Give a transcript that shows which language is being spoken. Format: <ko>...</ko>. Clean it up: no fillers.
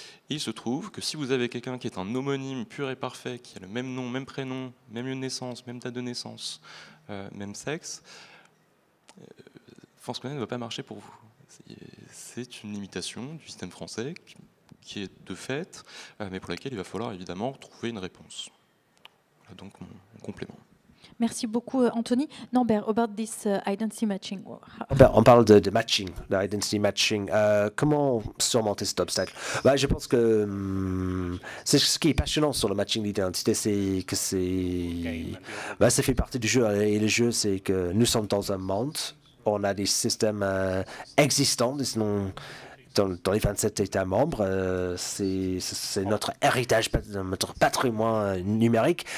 <fr>Et il se trouve que si vous avez quelqu'un qui est un homonyme pur et parfait, qui a le même nom, même prénom, même lieu de naissance, même date de naissance, même sexe, France Connect ne va pas marcher pour vous. C'est une limitation du système français qui est de fait, mais pour laquelle il va falloir évidemment trouver une réponse. Voilà donc mon complément. Merci beaucoup, Anthony.</fr> <en>Norbert, about this identity matching.</en> <fr>On parle de matching, d'identity matching. Comment surmonter cet obstacle? Je pense que c'est ce qui est passionnant sur le matching d'identité, c'est que ça fait partie du jeu. Et le jeu, c'est que nous sommes dans un monde, on a des systèmes existants, dans les 27 États membres, c'est notre héritage, notre patrimoine numérique.</fr>